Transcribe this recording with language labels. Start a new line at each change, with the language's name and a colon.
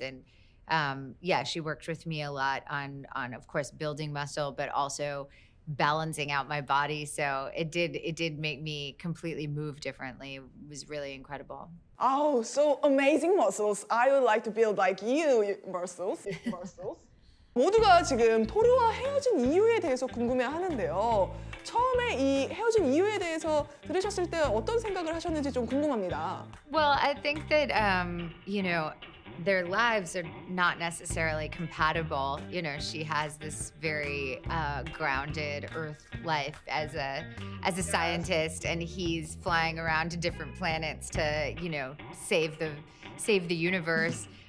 English: And yeah, she worked with me a lot on, of course, building muscle, but also balancing out my body. So it did make me completely move differently. It was really incredible. Oh, so amazing muscles. I would like to build like you, muscles.
Korean: 모두가 지금 토르와 헤어진 이유에 대해서 궁금해하는데요. 처음에 이 헤어진 이유에 대해서 들으셨을 때 어떤 생각을 하셨는지 좀 궁금합니다.
English: Well, I think that you know, their lives are not necessarily compatible. You know, she has this very grounded Earth life as a scientist, and he's flying around to different planets to, you know, save the universe.